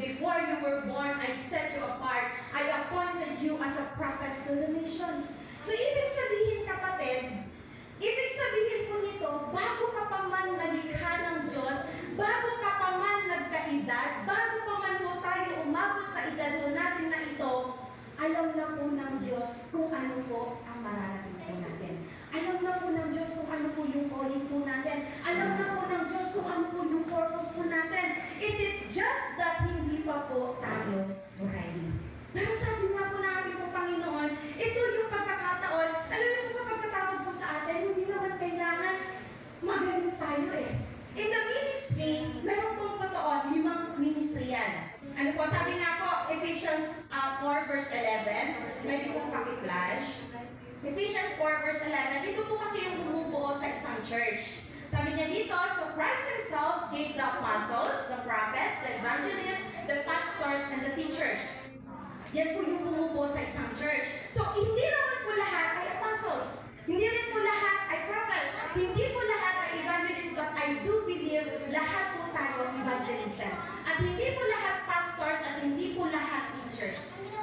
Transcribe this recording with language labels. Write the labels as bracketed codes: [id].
[en] Before you were born, I set you apart. I appointed you as a prophet to the nations." [tl] So, ibig sabihin, kapatid, ibig sabihin po nito, bago ka pa man nalikha ng Diyos, bago ka pa man nagkaedad, bago pa man po tayo umabot sa edad po natin na ito, alam na po ng Diyos kung ano po ang mararating po natin. Alam na po ng Diyos kung ano po yung calling po natin. Alam na po ng Diyos kung ano po yung purpose po natin. [en] It is just that [tl] hindi pa po tayo ready. Pero sabi nga po ng ating po Panginoon, ito yung pagkakataon. Alam niyo po sa pagkatawag po sa atin, hindi naman kailangan magaling tayo eh. In the ministry, meron pong totoo, 5 ministry yan. Ano po, sabi nga po, Ephesians 4 verse 11, pwede pong paki-flash. Ephesians 4 verse 11, ito po kasi yung bumubuo sa isang church. Sabi niya dito, [en] "So Christ Himself gave the apostles, the prophets, the evangelists, the pastors, and the teachers." [tl] Yan po yung bumubuo sa isang church. So, hindi naman po lahat ay apostles. Hindi rin po lahat ay prophets. Hindi po lahat ay evangelists, [en] but I do believe [tl] lahat po tayo evangelism. At hindi po lahat pastors at hindi po lahat teachers.